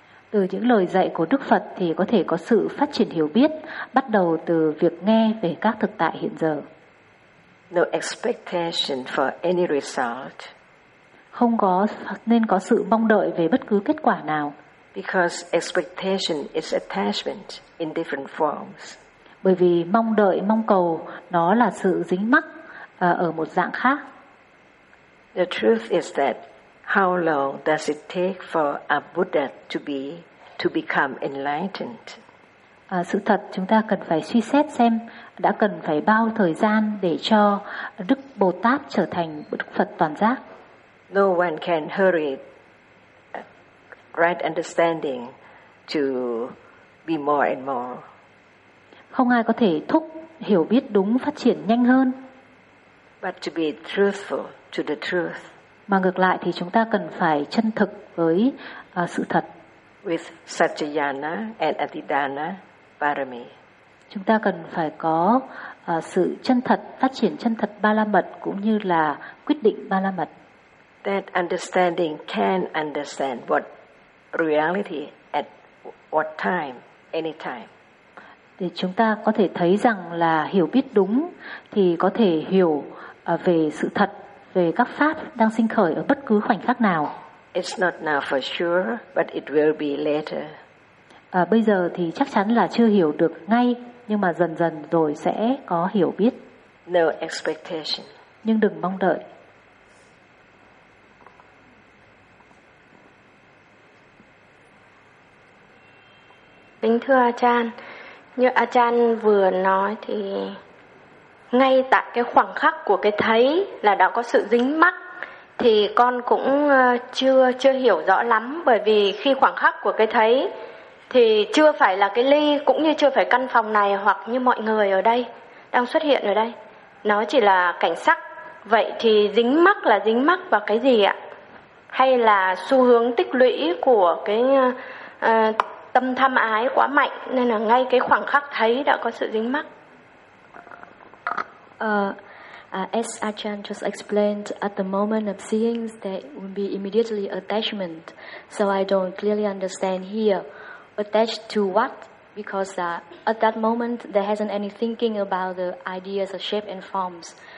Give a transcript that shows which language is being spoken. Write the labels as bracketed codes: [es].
[vi] Từ những lời dạy của Đức Phật thì có thể có sự phát triển hiểu biết bắt đầu từ việc nghe về các thực tại hiện giờ. [en] No expectation for any result. [vi] Không có nên có sự mong đợi về bất cứ kết quả nào. [en] Because expectation is attachment in different forms. [vi] Bởi vì mong đợi, mong cầu nó là sự dính mắc ở một dạng khác. [en] The truth is that how long does it take for a Buddha to become enlightened? [vi] Sự thật chúng ta cần phải suy xét xem đã cần phải bao thời gian để cho Đức Bồ Tát trở thành Đức Phật toàn giác. [en] No one can hurry right understanding to be more and more. [vi] Không ai có thể thúc hiểu biết đúng phát triển nhanh hơn. [en] But to be truthful to the truth. [vi] Mà ngược lại thì chúng ta cần phải chân thực với sự thật. [en] With satyayana and adhidana parami. [vi] Chúng ta cần phải có sự chân thật, phát triển chân thật ba la mật cũng như là quyết định ba la mật. [en] That understanding can understand what reality at what time, anytime. [vi] Thì chúng ta có thể thấy rằng là hiểu biết đúng thì có thể hiểu về sự thật, về các pháp đang sinh khởi ở bất cứ khoảnh khắc nào. [en] It's not now for sure, but it will be later. [vi] Bây giờ thì chắc chắn là chưa hiểu được ngay, nhưng mà dần dần rồi sẽ có hiểu biết. [en] No expectation. [vi] Nhưng đừng mong đợi. Kính thưa Achan, như Achan vừa nói thì ngay tại cái khoảng khắc của cái thấy là đã có sự dính mắc thì con cũng chưa hiểu rõ lắm, bởi vì khi khoảng khắc của cái thấy thì chưa phải là cái ly cũng như chưa phải căn phòng này hoặc như mọi người ở đây đang xuất hiện ở đây. Nó chỉ là cảnh sắc. Vậy thì dính mắc là dính mắc vào cái gì ạ? Hay là xu hướng tích lũy của cái tâm tham ái quá mạnh nên là ngay cái khoảng khắc thấy đã có sự dính mắc. [en] As Achan just explained, at the moment of seeing there will be immediately attachment. So I don't clearly understand here attached to what, because at that moment there hasn't any thinking about the ideas of shape and forms.